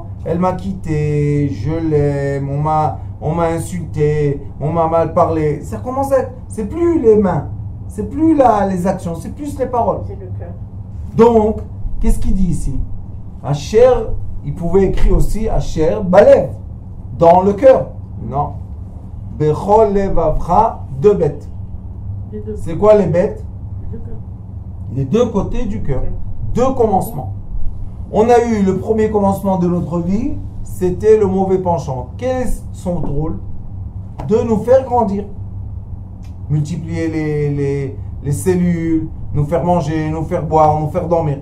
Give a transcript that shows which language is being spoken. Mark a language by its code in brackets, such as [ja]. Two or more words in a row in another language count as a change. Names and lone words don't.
[fr] Elle m'a quitté, je l'aime, on m'a insulté, on m'a mal parlé. Ça commence à être, c'est plus les mains, c'est plus les actions, c'est plus les paroles. C'est le cœur. Donc, qu'est-ce qu'il dit ici? Asher, il pouvait écrire aussi [he] אשר בלב, [fr] dans le cœur. Non. [he] בכל לבבך, [fr] deux bêtes. Les deux. C'est quoi les bêtes? Les deux cœurs. Les deux côtés du cœur. Deux commencements. On a eu le premier commencement de notre vie, c'était le mauvais penchant. Quel est son rôle? De nous faire grandir. Multiplier les cellules, nous faire manger, nous faire boire, nous faire dormir.